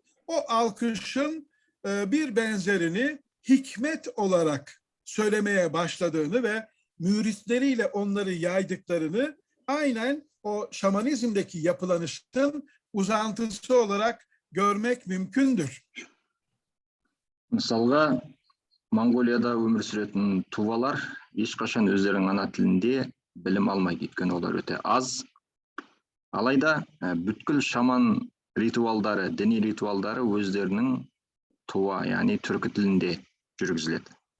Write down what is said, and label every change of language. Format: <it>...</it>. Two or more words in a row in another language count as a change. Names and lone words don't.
<tr>O alkışın bir benzerini hikmet olarak söylemeye başladığını ve müritleriyle onları yaydıklarını aynen o şamanizmdeki yapılanışın uzantısı olarak görmek mümkündür.</tr> <kk>Мысалға, Монголияда өмір сүретін тувалар ешқашан өздерінің ана тілінде білім алмай кеткен, олар өте аз. Алайда бүткіл шаман ритуалдары, діни ритуалдары өздерінің туа, яғни түркі тілінде жүргізіледі.</kk>